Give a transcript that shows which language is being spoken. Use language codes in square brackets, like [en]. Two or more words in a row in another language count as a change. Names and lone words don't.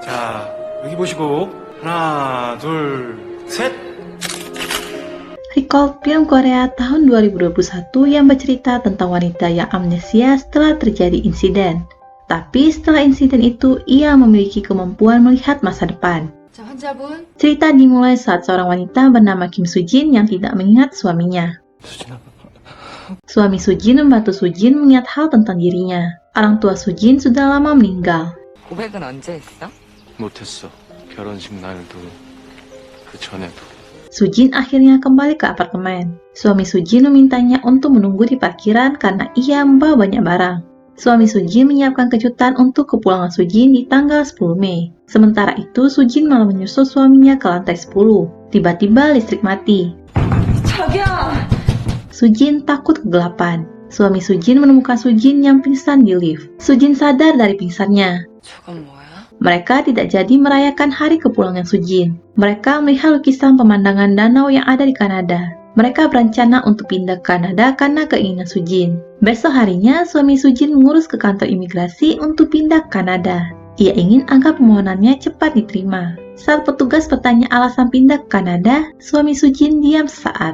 [ko] 자, 여기 보시고 하나, 둘, 셋. [id] Recall film Korea tahun 2021 yang bercerita tentang wanita yang amnesia setelah terjadi insiden. Tapi setelah insiden itu, ia memiliki kemampuan melihat masa depan. [ko] 자, 환자분. [id] Cerita dimulai saat seorang wanita bernama Kim Soo-jin yang tidak mengingat suaminya. Suami Soo-jin membantu Soo-jin mengingat hal tentang dirinya. Orang tua Soo-jin sudah lama meninggal. [ko] 고백은 언제 했어? 못했어. 결혼식 날도 그 전에도. [id] Soo-jin akhirnya kembali ke apartemen. Suami Soo-jin memintanya untuk menunggu di parkiran karena ia membawa banyak barang. Suami Soo-jin menyiapkan kejutan untuk kepulangan Soo-jin di tanggal 10 Mei. Sementara itu, Soo-jin malah menyusul suaminya ke lantai 10. Tiba-tiba listrik mati. [ko] 자기야! [id] Soo-jin takut kegelapan. Suami Soo-jin menemukan Soo-jin yang pingsan di lift. Soo-jin sadar dari pingsannya. [ko] 저건 뭐야? [id] Mereka tidak jadi merayakan hari kepulangan Soo-jin. Mereka melihat lukisan pemandangan danau yang ada di Kanada. Mereka berencana untuk pindah ke Kanada karena keinginan Soo-jin. Besok harinya, suami Soo-jin mengurus ke kantor imigrasi untuk pindah ke Kanada. Ia ingin agar permohonannya cepat diterima. Saat petugas bertanya alasan pindah ke Kanada, suami Soo-jin diam sesaat.